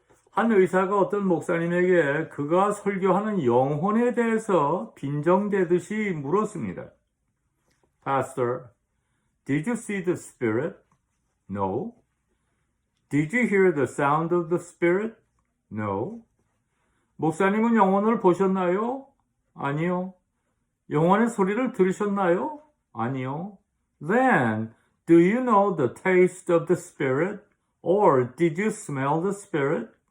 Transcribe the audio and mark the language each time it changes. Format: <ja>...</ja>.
<ko>한 의사가 어떤 목사님에게 그가 설교하는 영혼에 대해서 빈정대듯이 물었습니다.</ko> <en>Pastor, did you see the spirit? No. Did you hear the sound of the spirit? No.</en> <ko>목사님은 영혼을 보셨나요? 아니요. 영혼의 소리를 들으셨나요? 아니요.</ko> <en>Then, do you know the taste of the spirit? Or did you smell the spirit?</en>